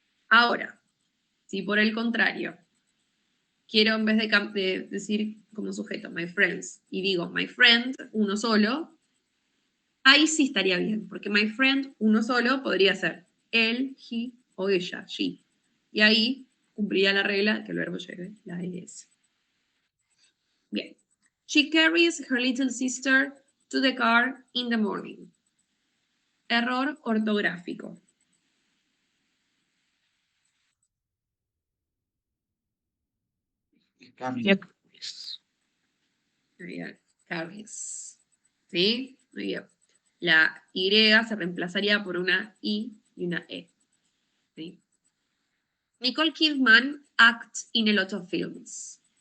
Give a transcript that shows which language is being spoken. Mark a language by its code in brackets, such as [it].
[es] Ahora, si por el contrario quiero en vez de decir como sujeto [en] my friends [es] y digo my friend, uno solo, ahí sí estaría bien, porque my friend, uno solo, podría ser él, he o ella, she. Y ahí cumpliría la regla que el verbo lleve la ES. Bien. [en] She carries her little sister to the car in the morning. [es] Error ortográfico. [en] Carries. [es] Muy bien. [en] Carries. [es] ¿Sí? Muy bien. La Y se reemplazaría por una I y una E. ¿Sí? [en] Nicole Kidman acts in a lot of films.